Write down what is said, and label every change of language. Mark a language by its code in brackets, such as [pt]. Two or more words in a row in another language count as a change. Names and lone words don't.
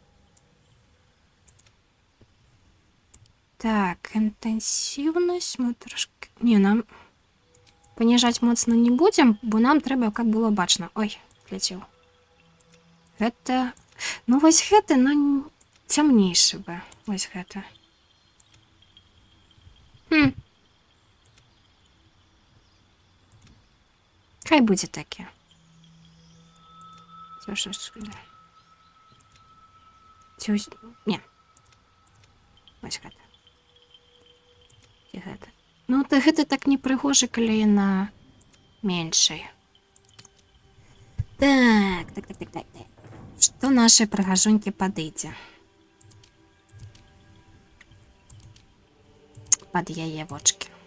[be] Так, інтэнсіўнасць мы трошки... Не, нам паніжаць моцна не будзем, бо нам трэба, каб было бачна. Ой, ляцеў. Гэта... Ну, вось гэта, но цямнейшы бы. Вось гэта. [uk] Хай буде таке. Це що ж? Це ось... Ні. [be] Ось гэта. І гэта. Ну, то гэта так не прыгожа, калі на меншай. Так. Што нашай прыгажунькі падыдзе? Пад яе вочки.